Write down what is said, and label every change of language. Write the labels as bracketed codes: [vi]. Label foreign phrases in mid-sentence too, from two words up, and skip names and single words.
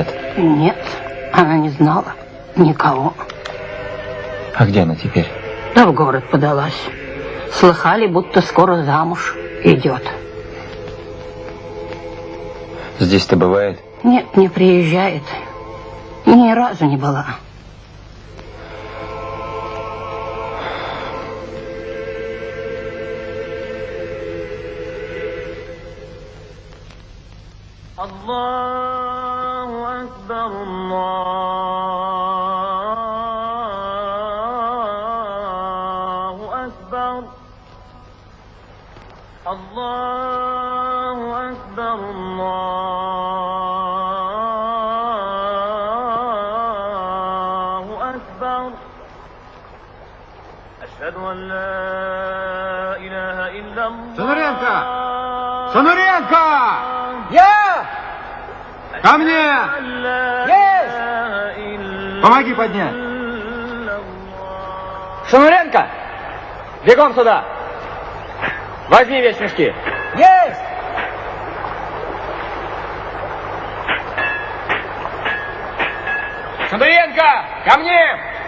[ru] Нет, она не знала никого. А где она теперь? Да в город подалась. Слыхали, будто скоро замуж идет. Здесь-то бывает? Нет, не приезжает. Ни разу не была. [ar] الله أكبر، الله أكبر. الله أكبر، الله أكبر. أشهد أن لا إله إلا الله. [ru] Сонуренко! Сонуренко! Я! Ко мне! Есть! Помоги поднять! Шануренко! Бегом сюда! Возьми вещмешки! Есть! Шануренко! Ко мне!